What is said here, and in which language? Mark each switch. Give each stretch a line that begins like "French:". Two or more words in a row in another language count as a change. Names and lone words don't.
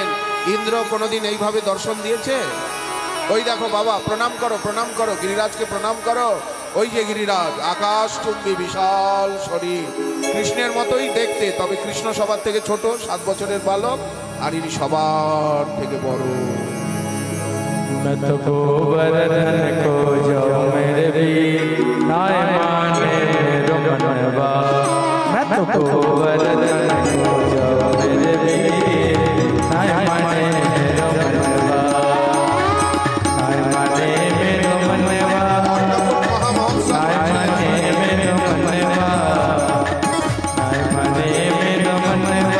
Bangla: ইন্দ্র কোনোদিন এইভাবে দর্শন দিয়েছে? ওই দেখো বাবা, প্রণাম করো, প্রণাম করো, গিরিরাজকে প্রণাম করো। ওই যে গিরিরাজ, আকাশ চুম্বী বিশাল শরীর, কৃষ্ণের মতোই দেখতে, তবে কৃষ্ণ সবার থেকে ছোট, 7 বছরের বালক, আর ইনি সবার থেকে বড়।
Braj: मैं तो गोवर्धन को जो मेरे वीर नाय माने मेरो मनवा। मैं तो गोवर्धन को जो मेरे वीर नाय माने मेरो मनवा। नाय माने मेरो मनवा, नाय माने मेरो मनवा, नाय माने मेरो मनवा।